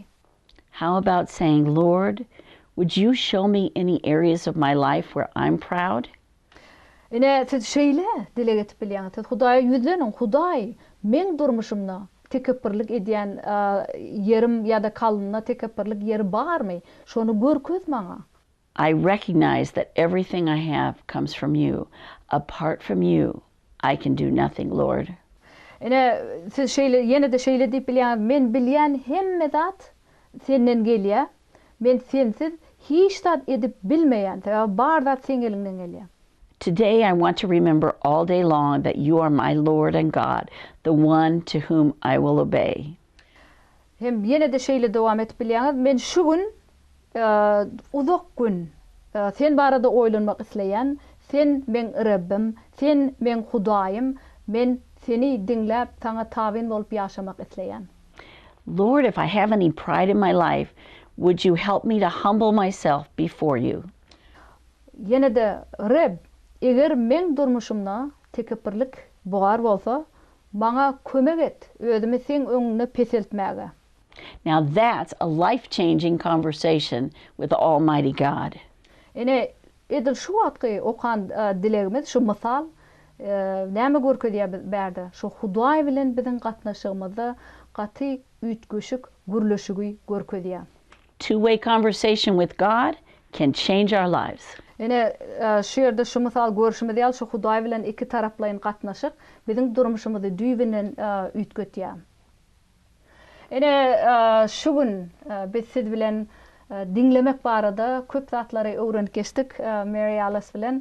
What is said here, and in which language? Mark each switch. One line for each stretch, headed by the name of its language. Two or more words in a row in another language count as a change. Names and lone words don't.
English: How about saying, Lord, would you show me any areas of my life where I'm proud?
Turkmen: Ene siz şeýle dile etip bilýäňiz. Siz Hudaýa yüzlenin, Hudaý, men durmuşymda tekabburluk edýän yerim ýa-da kalnyna tekabburluk yeri barmy? Şonu görköz maňa.
English: I recognize that everything I have comes from you. Apart from you, I can do nothing, Lord.
Turkmen: Ene siz şeýle ýene de şeýle diýip bilýäňiz, men bilýän hemme zat senden gelýär. Men sensiz hiç zat edip bilmeýän, bar zat sen elinden gelýär.
English: Today I want to remember all day long that you are my Lord and God, the one to whom I will obey.
Turkmen: Hem ýene de şeýle dowam etip bilýäňiz, men şu gün uzak gün sen barada oýlanmak isleýän, sen men Rabbim, sen men Hudaýym, men seni dinläp taňa tabin bolup ýaşamak isleýän.
English: Lord, if I have any pride in my life, would you help me to humble myself before you?
Turkmen: Ýene de Rabb, eger men durmuşymda tekabburlyk bogar bolsa, maňa kömek et, özümi sen öňüne peseltmäge.
English: Now that's a life-changing conversation with Almighty God.
Turkmen: Ene edil şu wagtky okan dilegimiz şu mysal näme görkezýär berdi. Şu Hudaý bilen biziň gatnaşygymyzda gaty ütgüşük, gürleşigi görkezýär.
English: Two-way conversation with God can change our lives.
Turkmen: Ene şu ýerde şu mysal görüşimiz ýaly şu Hudaý bilen iki taraplayın gatnaşyk biziň durmuşymyzy düýbinen ütgetýär. Ene şu gün biz siz bilen dinlemek barada köp zatlary öwrenip geçdik Mary Alice bilen.